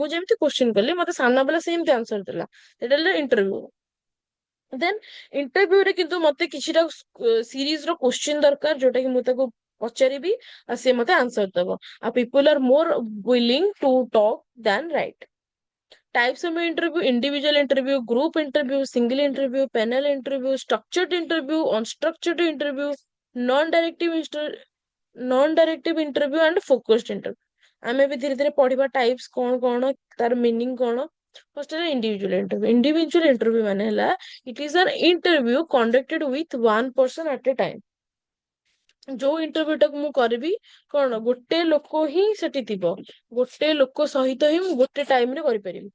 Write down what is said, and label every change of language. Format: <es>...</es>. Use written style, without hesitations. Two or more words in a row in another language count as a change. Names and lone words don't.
<or>ମୁଁ ଯେମିତି କୋଶ୍ଚିନ୍ କଲି, ମତେ ସାମ୍ନା ବାଲା ସେମିତି ଆନ୍ସର ଦେଲା। ଏଇଟା ହେଲା ଇଣ୍ଟରଭ୍ୟୁ। ଦେନ୍ ଇଣ୍ଟରଭ୍ୟୁରେ କିନ୍ତୁ ମତେ କିଛିଟା ସିରିଜ ର କୋଶ୍ଚିନ୍ ଦରକାର, ଯୋଉଟା କି ମୁଁ ତାକୁ ପଚାରିବି ଆଉ ସେ ମତେ ଆନ୍ସର ଦବ।</or> <en>ଆଉ people are more willing to talk than write. Types of interview: individual interview, group interview, single interview, panel interview, structured interview, unstructured interview, non-directive non-directive interview and focused interview।</en> <or>ଆମେ ବି ଧୀରେ ଧୀରେ ପଢିବା ଟାଇପ୍ସ କଣ କଣ, ତାର ମିନିଂ କଣ। ଫାର୍ଷ୍ଟ ହେଲା</or> <en>individual interview. individual interview</en> <or>ମାନେ ହେଲା,</or> <en>it is an interview conducted with one person at a time.</en> <or>ଯୋଉ ଇଣ୍ଟରଭ୍ୟୁ ଟାକୁ ମୁଁ କରିବି, କଣ ଗୋଟେ ଲୋକ ହିଁ ସେଠି ଥିବ, ଗୋଟେ ଲୋକ ସହିତ ହିଁ ମୁଁ ଗୋଟେ ଟାଇମ ରେ କରିପାରିବି।</or>